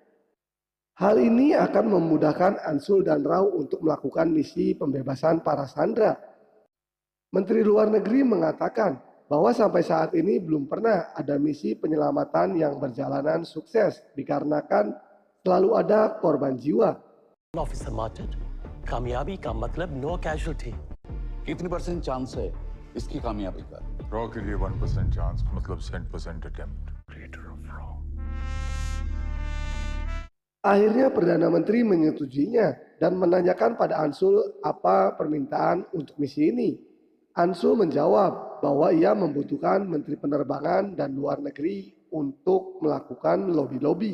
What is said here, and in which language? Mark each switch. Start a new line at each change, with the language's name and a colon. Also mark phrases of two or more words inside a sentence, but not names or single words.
Indonesian: Hal ini akan memudahkan Ansul dan Rao untuk melakukan misi pembebasan para sandera. Menteri Luar Negeri mengatakan bahwa sampai saat ini belum pernah ada misi penyelamatan yang berjalanan sukses dikarenakan selalu ada korban jiwa.
Hindi: ऑफिसर मार्टिन कामयाबी का मतलब
English: no casualty
Hindi: कितनी % चांस है इसकी कामयाबी का? रॉ के लिए 1% चांस मतलब 100% अटेम्प्ट.
English: Creator of Raw.
Indonesian: Akhirnya Perdana Menteri menyetujuinya dan menanyakan pada Ansul apa permintaan untuk misi ini. Ansul menjawab bahwa ia membutuhkan Menteri Penerbangan dan Luar Negeri untuk melakukan lobi-lobi.